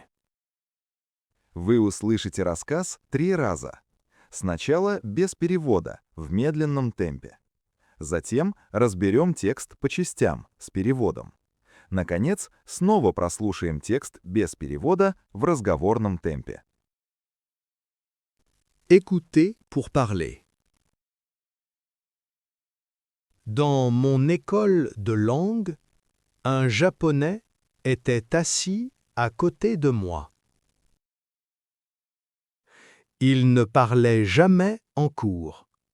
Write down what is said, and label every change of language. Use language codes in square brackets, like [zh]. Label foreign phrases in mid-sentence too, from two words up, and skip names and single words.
[ru] Вы услышите рассказ 3 раза. Сначала без перевода, в медленном темпе. Затем разберем текст по частям, с переводом. Наконец, снова прослушаем текст без перевода в разговорном темпе. [fr] Écouter pour parler. Dans mon école de langue, un Japonais était assis à côté de moi. Il ne parlait jamais en cours.